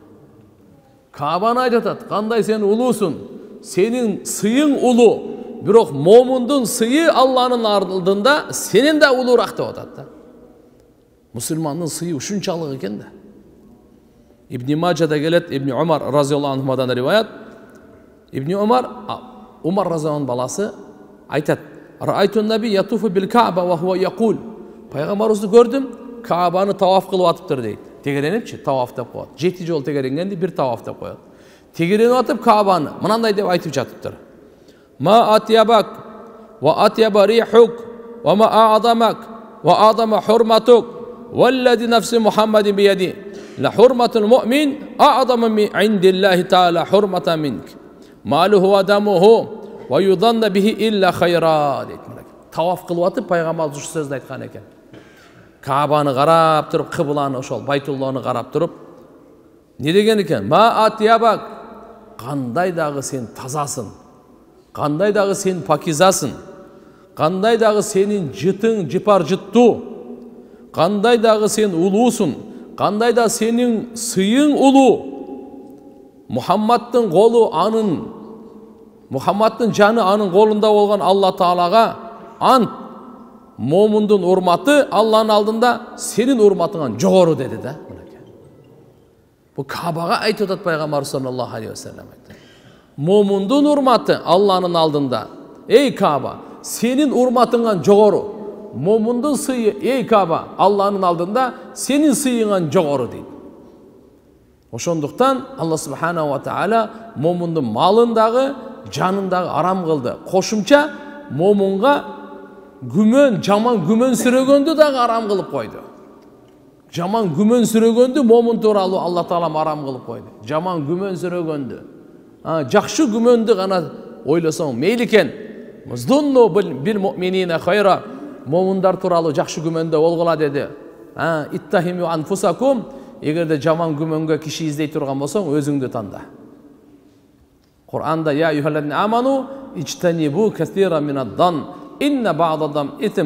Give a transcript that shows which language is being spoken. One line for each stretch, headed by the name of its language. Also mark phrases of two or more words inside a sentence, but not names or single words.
Kyrgyz: Кабаны айтып атат, кандай сен улуусуң, сенин сыйың улуу, бирок момундун сыйы Алланын алдында сенен да улуураак деп атат да. Мусулмандын сыйы ушунчалык экен да. Ибн Маджада келет, Ибн Умар
Arabic: رضي الله عنه
Kyrgyz: риваят. Ибн Умар разияллаху баласы айтат:
Arabic: "رأيت النبي يطوف بالكعبة وهو يقول."
Kyrgyz: Пайгамбарыбызды көрдүм, Каабаны таваф кылып атыптыр дейт. Тегеренипчи, таваф деп коет. 7 жол тегеренгенди, бир таваф деп коет. Тегеренип атып Каабаны мынандай деп айтып жатыптыр:
Arabic: "ما أطيبك وأطيب ريحك وما أعظمك وأعظم حرمتك والذي نفس محمد بيده لحرمة المؤمن أعظم عند الله تعالى حرمة منك ماله ودمه وأن يظن به إلا خيرا."
Kyrgyz: дейт. Таваф кылып атып пайгамбарыбыз ушу сөздү айткан экен. Каабаны карап туруп, кыбланы, ошол Байтулланы карап туруп, не деген экен?
Arabic: "ما أطيبك",
Kyrgyz: кандай дагы сен тазасың, кандай дагы сен пакизасың, кандай дагы сенин жытың жыпар жыттуу, кандай дагы сен улуусуң, кандай да сенин сыйың улуу. Мухаммадтын колу анын, Мухаммадтын жаны анын колунда болгон Алла Таалага ант, момундун урматы Алланын алдында сенин урматыңан жогору деди да. Бу Кабага айтып атат пайгамбар
Arabic: صلى الله عليه وسلم.
Kyrgyz: Момундун урматы Алланын алдында, эй Каба, сенин урматыңан жогору. Момундун сыйы, эй Каба, Алланын алдында сенин сыйыңан жогору дейт. Ошондуктан
Arabic: الله سبحانه وتعالى
Kyrgyz: момундун малындагы, жанындагы арам кылды. Кошумча момунга күмөн, жаман күмөн сүрөгөндү дагы арам кылып койду. Жаман күмөн сүрөгөндү момун тууралуу
Arabic: الله تعالى
Kyrgyz: арам кылып койду. Жаман күмөн сүрөгөндү. Жакшы күмөндү гана ойлосоң мейли экен.
Arabic: ظنوا بالمؤمنين خيرا.
Kyrgyz: Момундар тууралуу жакшы күмөндө болгула деди.
Arabic: اتهموا أنفسكم.
Kyrgyz: Эгерде жаман күмөнгө киши издей турган болсоң, өзүңдү танда.
Arabic: Кур'анда يا أيها الذين آمنوا اجتنبوا كثيرا من الظن إن بعض الظن إثم.